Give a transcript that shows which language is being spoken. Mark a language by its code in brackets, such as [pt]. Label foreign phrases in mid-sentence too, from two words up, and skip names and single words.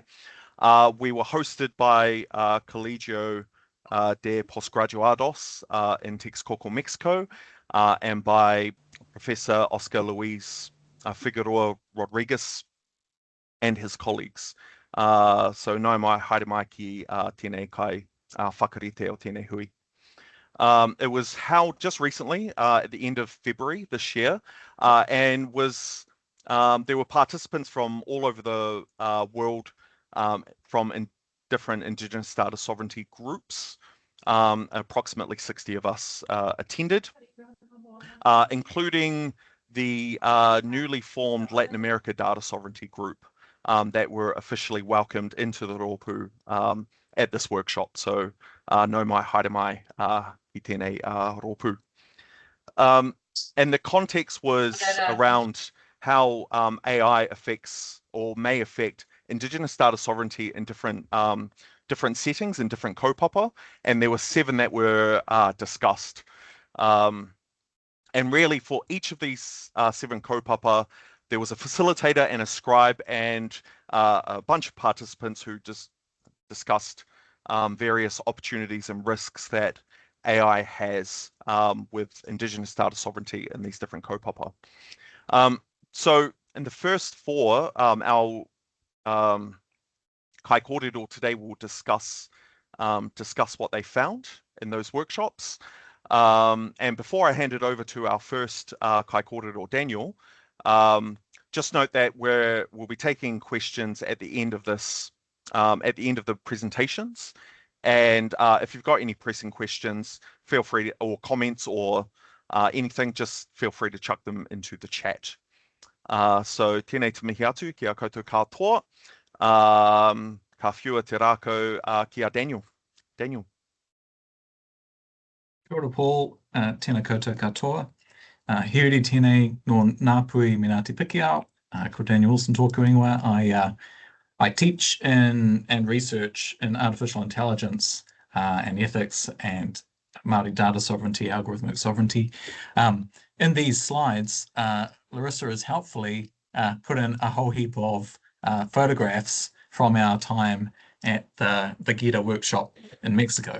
[en] We were hosted by Colegio de Postgraduados in Texcoco, Mexico, and by Professor Oscar Luis Figueroa Rodriguez and his colleagues. [mi] So nau mai, haere mai ki tēnei kai whakarite o tēnei hui. [en] It was held just recently at the end of February this year, and there were participants from all over the world, from different Indigenous data sovereignty groups. Approximately 60 of us attended, including the newly formed Latin America Data Sovereignty Group that were officially welcomed into the Rōpū at this workshop. [mi] So nau mai, haere mai I tēnei Rōpū. [en] And the context was around how AI affects or may affect Indigenous data sovereignty in different settings and different kaupapa, and there were 7 that were discussed. And really for each of these 7 kaupapa, there was a facilitator and a scribe and a bunch of participants who just discussed various opportunities and risks that AI has with Indigenous data sovereignty in these different kaupapa. So in the first 4, our [mi] kai kōrerorero [en] today will discuss what they found in those workshops. And before I hand it over to our first [mi] kai kōrerorero, [en] Daniel, just note that we'll be taking questions at the end of this, at the end of the presentations. And if you've got any pressing questions, feel free to, or comments or anything, just feel free to chuck them into the chat. [mi] So tēnei te mihi atu ki a koutou katoa. Ka whiua te rākau ki a Daniel. Daniel. Kia ora, Paul. Tēnā koutou katoa. Hiuri tēnei no Ngāpui me Ngāti Pikiao. Ko Daniel Wilson tōku ingoa. [en] I teach and research in artificial intelligence and ethics and Māori data sovereignty, algorithmic sovereignty. In these slides, Larissa has helpfully put in a whole heap of photographs from our time at the GIDA workshop in Mexico.